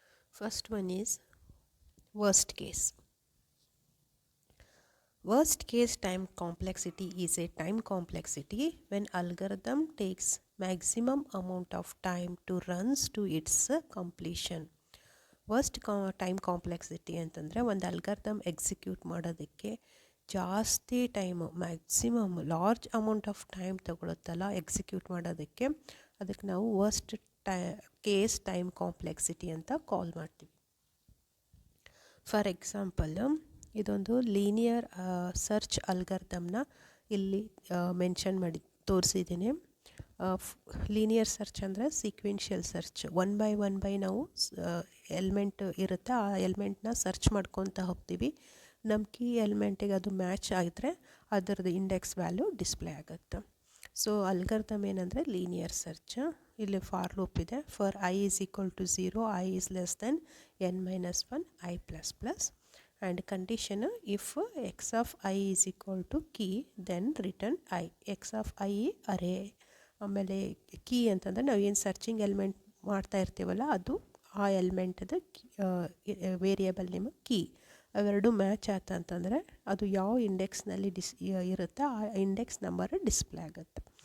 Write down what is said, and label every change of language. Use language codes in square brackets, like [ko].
[en] First one is worst case. Worst case time complexity is a time complexity when algorithm takes maximum amount of time to runs to its completion. [kn] Worst time complexity ಅಂತಂದರೆ ಒಂದು algorithm execute ಮಾಡೋದಕ್ಕೆ ಜಾಸ್ತಿ time maximum large amount of time ತಗೊಳುತ್ತಲ್ಲ execute ಮಾಡೋದಕ್ಕೆ, ಅದಕ್ಕೆ ನಾವು worst case time complexity ಅಂತ ಕಾಲ್ ಮಾಡ್ತೀವಿ. For example, ಇದೊಂದು ಲೀನಿಯರ್ ಸರ್ಚ್ ಅಲ್ಗಾರಿದಮ್ನ ಇಲ್ಲಿ ಮೆನ್ಷನ್ ಮಾಡಿ ತೋರಿಸಿದ್ದೀನಿ. ಲೀನಿಯರ್ ಸರ್ಚ್ ಅಂದರೆ ಸೀಕ್ವೆನ್ಷಿಯಲ್ ಸರ್ಚ್. ಒನ್ ಬೈ ನಾವು ಎಲಿಮೆಂಟ್ ಇರುತ್ತೆ, ಆ ಎಲಿಮೆಂಟ್ನ ಸರ್ಚ್ ಮಾಡ್ಕೊತ ಹೋಗ್ತೀವಿ. ನಮ್ಮ ಕೀ ಎಲಿಮೆಂಟಿಗೆ ಅದು ಮ್ಯಾಚ್ ಆಗಿದ್ರೆ ಅದರದ್ದು ಇಂಡೆಕ್ಸ್ ವ್ಯಾಲ್ಯೂ ಡಿಸ್ಪ್ಲೇ ಆಗುತ್ತೆ. ಸೊ ಅಲ್ಗಾರಿದಮ್ ಏನಂದರೆ ಲೀನಿಯರ್ ಸರ್ಚ್. ಇಲ್ಲಿ ಫಾರ್ ಲೂಪ್ ಇದೆ. [en] For I is equal to 0, I is less than n-1, i plus plus. and condition if x of I is equal to key then return I. x of I array. [kn] ಆಮೇಲೆ key ಅಂತಂದರೆ ನಾವು ಏನು searching element ಮಾಡ್ತಾ ಇರ್ತೀವಲ್ಲ ಅದು ಆ ಎಲಿಮೆಂಟದ variable name key. ಅವೆರಡು match ಆಯ್ತು ಅಂತಂದರೆ ಅದು ಯಾವ ಇಂಡೆಕ್ಸ್ನಲ್ಲಿ ಇರುತ್ತೆ ಆ ಇಂಡೆಕ್ಸ್ ನಂಬರ್ ಡಿಸ್ಪ್ಲೇ ಆಗುತ್ತೆ.